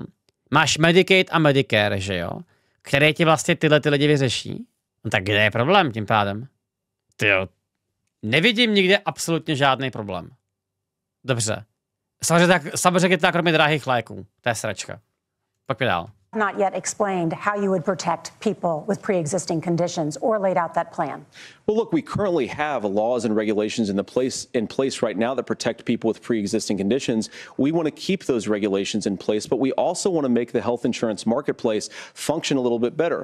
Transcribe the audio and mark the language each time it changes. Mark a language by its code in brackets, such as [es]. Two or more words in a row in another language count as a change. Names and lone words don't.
[cs] Máš Medicaid a Medicare, že jo? Které ti vlastně tyhle ty lidi vyřeší. No tak kde je problém tím pádem? Tyjo, nevidím nikde absolutně žádný problém. Dobře. Samozřejmě tak kromě drahých léků. To je sračka. Pojďme dál. [en] Not yet explained how you would protect people with pre-existing conditions or laid out that plan. Well, look, we currently have laws and regulations in place right now that protect people with pre-existing conditions. We want to keep those regulations in place, but we also want to make the health insurance marketplace function a little bit better.